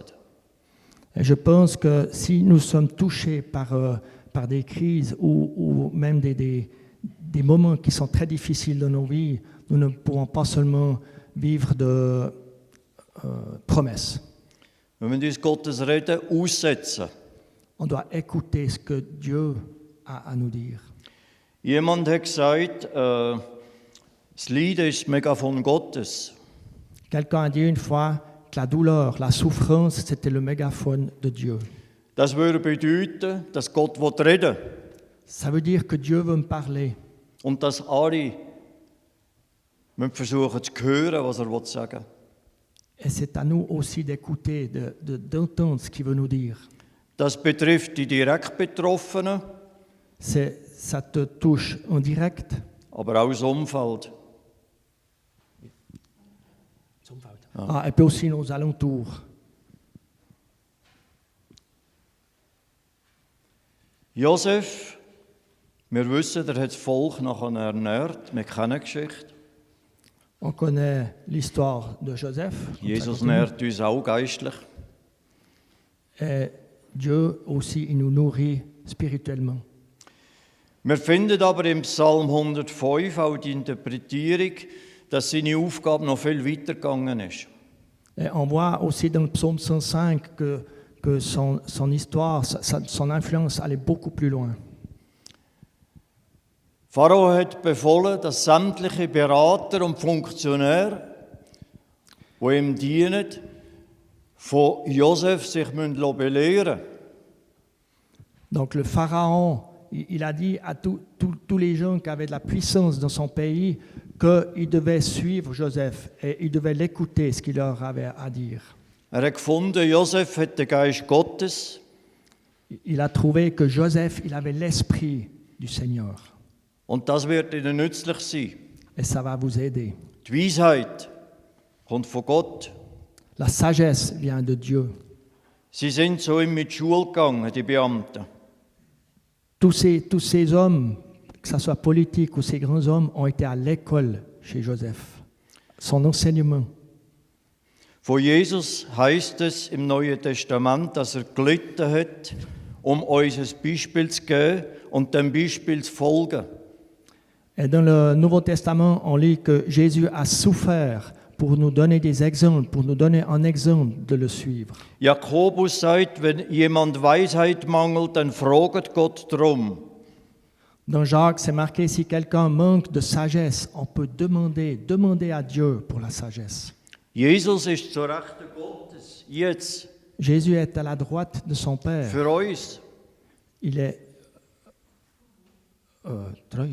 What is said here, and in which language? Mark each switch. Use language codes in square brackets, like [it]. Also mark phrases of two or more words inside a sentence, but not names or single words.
[fr] Et je pense que si nous sommes touchés par des crises ou même des moments qui sont très difficiles dans nos vies, nous ne pourrons pas seulement vivre de promesses. [de] Wir müssen uns Gottes Reden aussetzen. [fr] On doit écouter ce que Dieu a à nous dire. [de] Jemand hat gesagt, das Leiden ist das Megafon Gottes. [fr] Quelqu'un a dit une fois que la douleur, la souffrance, c'était le mégaphone de Dieu. [de] Das würde bedeuten, dass Gott reden will. [fr] Ça veut dire que Dieu veut me parler. [de] Und dass alle versuchen zu hören, was er sagen will. [fr] Et c'est à nous aussi d'écouter, d'entendre ce qu'il veut nous dire. [de] Das betrifft die direkt Betroffenen, [fr] Ça te touche en direct. [de] aber auch das Umfeld. [fr] Et puis aussi nos alentours. [de] Josef, wir wissen, er hat das Volk nachher ernährt. Wir kennen die Geschichte. [fr] On connaît l'histoire de Joseph. [de] Jesus nährt uns auch geistlich. [fr] Et Dieu aussi, il nous nourrit spirituellement. [de] Wir finden aber im Psalm 105 auch die Interpretierung, dass seine Aufgabe noch viel weiter gegangen ist. [fr] Et on voit aussi dans le psaume 105 que son histoire, son influence allait beaucoup plus loin. [de] Pharao hat befohlen, dass sämtliche Berater und Funktionäre, die ihm dienen, von Josef sich belehren müssen. [fr] Donc le pharaon, il a dit à tous les gens qui avaient de la puissance dans son pays qu'ils devaient suivre Joseph et ils devaient l'écouter, ce qu'il leur avait à dire. [de] Er hat gefunden, Josef hat den Geist Gottes. [fr] Il a trouvé que Joseph, il avait l'esprit du Seigneur. [de] Und das wird ihnen nützlich sein. [fr] Et ça va vous aider. [de] Die Weisheit kommt von Gott. [fr] La sagesse vient de Dieu. [de] Sie sind zu ihm mit Schule gegangen, die Beamten. [fr] Tous ces hommes, que ce soit politiques ou ces grands hommes, ont été à l'école chez Joseph. Son enseignement. [de] Von Jesus heißt es im Neuen Testament, dass er gelitten hat, uns ein Beispiel zu geben und dem Beispiel zu folgen. [fr] Et dans le Nouveau Testament, on lit que Jésus a souffert pour nous donner des exemples, pour nous donner un exemple de le suivre. [de] Jakobus sagt, wenn jemand Weisheit mangelt, dann fragt Gott drum. [fr] Dans Jacques, c'est marqué, si quelqu'un manque de sagesse, on peut demander à Dieu pour la sagesse. [de] Jesus ist zur Rechten Gottes, jetzt, [fr] Jésus est à la droite de son Père. [de] für uns. [fr] Il est treuil.